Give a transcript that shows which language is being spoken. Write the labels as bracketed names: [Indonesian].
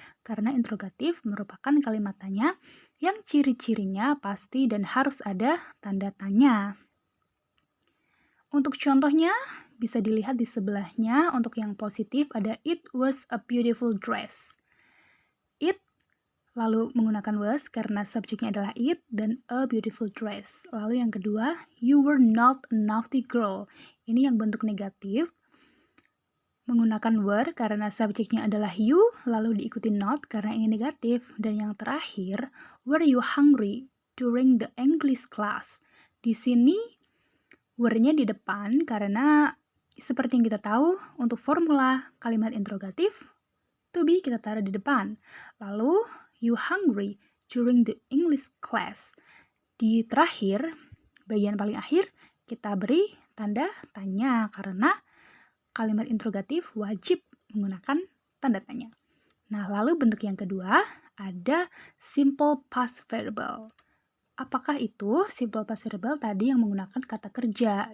[Indonesian] Karena interrogatif merupakan kalimat tanya yang ciri-cirinya pasti dan harus ada tanda tanya. Untuk contohnya, bisa dilihat di sebelahnya. Untuk yang positif ada [English] it was a beautiful dress. [Indonesian] It lalu menggunakan was karena subjeknya adalah it, dan [English] a beautiful dress. [Indonesian] Lalu yang kedua, [English] you were not a naughty girl. [Indonesian] Ini yang bentuk negatif. Menggunakan were karena subjeknya adalah you, lalu diikuti not karena ini negatif. Dan yang terakhir, [English] were you hungry during the English class? [Indonesian] Di sini were-nya di depan karena seperti yang kita tahu, untuk formula kalimat interrogatif, to be kita taruh di depan. Lalu, [English] you hungry during the English class. [Indonesian] Di terakhir, bagian paling akhir, kita beri tanda tanya karena kalimat interrogatif wajib menggunakan tanda tanya. Nah, lalu bentuk yang kedua ada simple past verbal. Apakah itu simple past verbal tadi yang menggunakan kata kerja?